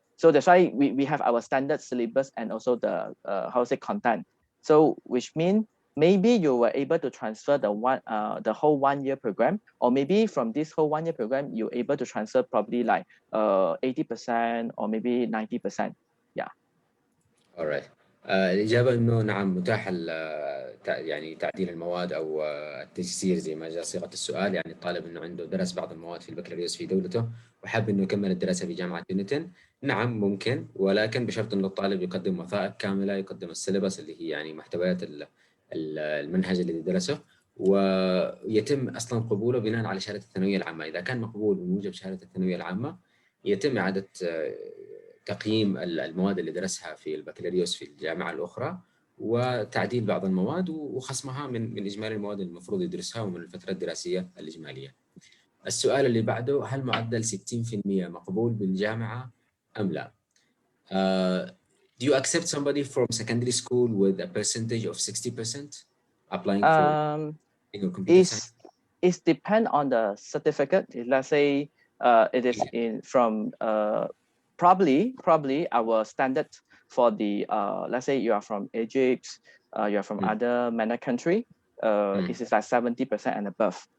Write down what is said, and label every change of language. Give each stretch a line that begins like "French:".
English: So that's why we have our standard syllabus and also the content. So which means maybe you were able to transfer the whole 1 year program, or maybe from this whole 1 year program, you're able to transfer probably like 80% or maybe 90%. Yeah. All right.
Arabic: الإجابة إنه نعم متاح يعني تعديل المواد أو التجسير زي ما جاء صيغة السؤال. يعني الطالب إنه عنده درس بعض المواد في البكالوريوس في دولته وحاب إنه يكمل الدراسة في جامعة يونيتن، نعم ممكن، ولكن بشرط إنه الطالب يقدم وثائق كاملة، يقدم السيلبس اللي هي يعني محتويات المنهج الذي درسه، ويتم أصلا قبوله بناء على شهادة الثانوية العامة. إذا كان مقبول بموجب شهادة الثانوية العامة يتم إعادة تقييم المواد اللي درسها في البكالوريوس في الجامعة الأخرى، وتعديل بعض المواد وخصمها من إجمالي المواد المفروض يدرسها ومن الفترة الدراسية الإجمالية. السؤال اللي بعده، هل معدل 60% مقبول بالجامعة أم لا؟
English: Do you accept somebody from secondary school with a percentage of 60% applying for computer science? It depends on the certificate. Let's say it is from probably our standard for the let's say you are from Egypt, you are from other MENA country, it is like 70% and above.